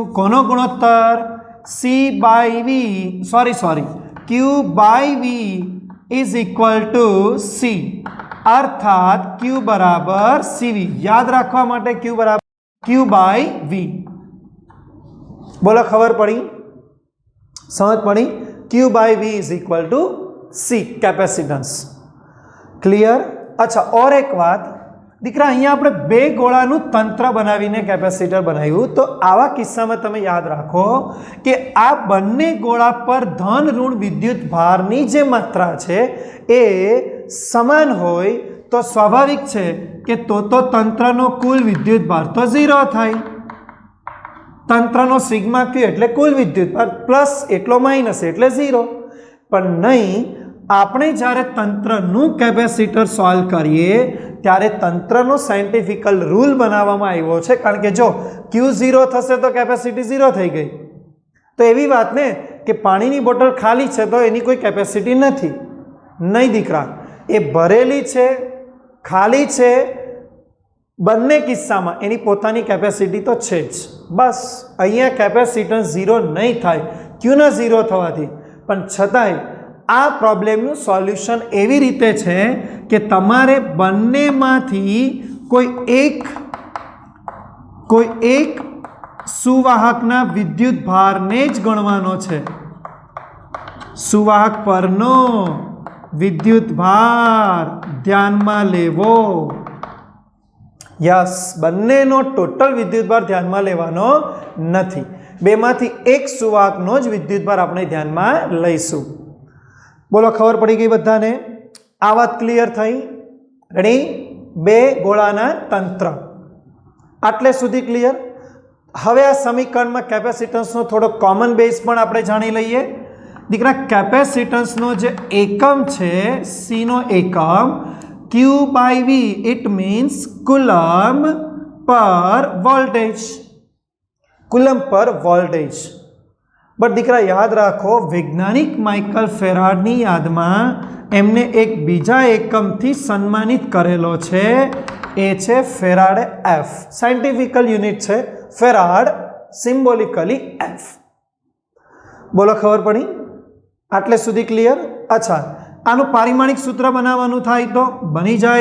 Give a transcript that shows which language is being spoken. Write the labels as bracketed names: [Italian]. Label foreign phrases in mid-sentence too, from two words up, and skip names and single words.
[Gujarati] કોનો ગુણોત્તર? [English] Q by V is equal to C, [Gujarati] અર્થાત Q બરાબર CV। યાદ રાખવા માટે Q બરાબર [English] Q by V. [Gujarati] બોલો, ખબર પડી? સમજ પડી? [English] Q by V is equal to C, capacitance. [Gujarati] ક્લિયર? [Hindi] अच्छा, और एक बात [Gujarati] દીકરા, અહીંયા આપણે બે ગોળાનું તંત્ર બનાવીને કેપેસિટર બનાવ્યું। તો આવા કિસ્સામાં તમે યાદ રાખો કે આ બંને ગોળા પર ધન ઋણ વિદ્યુત ભારની જે માત્રા છે એ સમાન હોય તો સ્વાભાવિક છે કે તો તંત્રનો કુલ વિદ્યુત ભાર તો 0 થાય। તંત્રનો સિગ્મા ક્યૂ એટલે કુલ વિદ્યુત ભાર પ્લસ એટલો માઇનસ એટલે 0। પણ નહીં, આપણે જ્યારે તંત્રનું કેપેસિટર સૉલ્વ કરીએ ત્યારે તંત્રનો [English] scientifical rule [Gujarati] બનાવવામાં આવ્યો છે। કારણ કે જો Q 0 થશે તો કેપેસિટી 0 થઈ ગઈ। તો એવી વાત ને કે પાણીની બોટલ ખાલી છે તો એની કોઈ કેપેસિટી નથી। નહીં દીકરા, એ ભરેલી છે, ખાલી છે, બંને કિસ્સામાં એની પોતાની કેપેસિટી તો છે જ। બસ અહીંયા કેપેસિટન્સ 0 નહીં થાય Q ના 0 થવાથી। પણ છતાંય આ પ્રૉબ્લેમનું સોલ્યૂશન એવી રીતે છે કે તમારે બંનેમાંથી કોઈ એક સુવાહકના વિદ્યુત ભારને જ ગણવાનો છે। સુવાહક પરનો વિદ્યુત ભાર ધ્યાનમાં લેવો। યસ, બંનેનો ટોટલ વિદ્યુત ભાર ધ્યાનમાં લેવાનો નથી। બેમાંથી એક સુવાહકનો જ વિદ્યુત ભાર આપણે ધ્યાનમાં લઈશું। બોલો, ખબર પડી ગઈ બધાને? આ વાત ક્લિયર થઈ? રેડી? બે ગોળાના તંત્ર આટલે સુધી ક્લિયર। હવે આ સમીકરણમાં કેપેસિટન્સનો થોડો [English] common base [Gujarati] પણ આપણે જાણી લઈએ। દીકરા, કેપેસિટન્સનો જે એકમ છે C નો એકમ [English] Q by V, it means coulomb per voltage. coulomb per voltage. [Gujarati] બટ દીકરા યાદ રાખો, વૈજ્ઞાનિક માઇકલ ફેરાડની યાદમાં એમને એક બીજા એકમથી સન્માનિત કરેલો છે, એ છે ફેરાડે F। [English] scientifical unit [Gujarati] છે ફેરાડ, સિમ્બોલિકલી F। બોલો, ખબર પડી? આટલે સુધી ક્લિયર? અચ્છા, આનું પારિમાણિક સૂત્ર બનાવવાનું થાય તો બની જાય।